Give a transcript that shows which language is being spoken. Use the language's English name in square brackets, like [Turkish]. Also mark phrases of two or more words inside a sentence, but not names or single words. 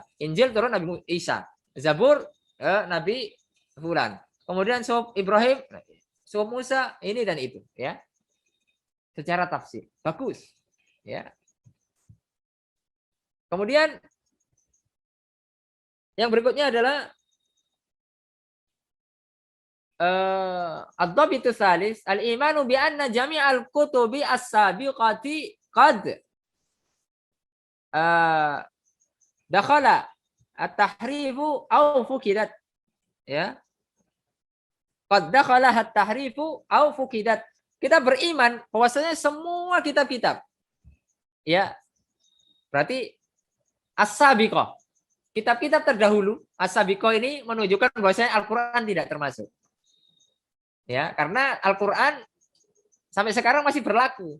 [Indonesian] Injil turun Nabi Isa. Zabur Nabi Fulan. Kemudian suhuf Ibrahim, suhuf Musa, ini dan itu, ya. Secara tafsir. Bagus. Ya. Kemudian yang berikutnya adalah [Arabic] الضابط الثالث, الإيمان بأن جميع الكتب السابقة قد دخل التحريف أو فقدت. [Indonesian] Ya. [Arabic] قد دخل التحريف أو فقدت. [Indonesian] Kita beriman bahwasanya semua kitab-kitab ya Berarti as-sabiqah. Kitab-kitab terdahulu, as-sabiqah ini menunjukkan bahwasanya Al-Qur'an tidak termasuk. Ya, karena Al-Qur'an sampai sekarang masih berlaku.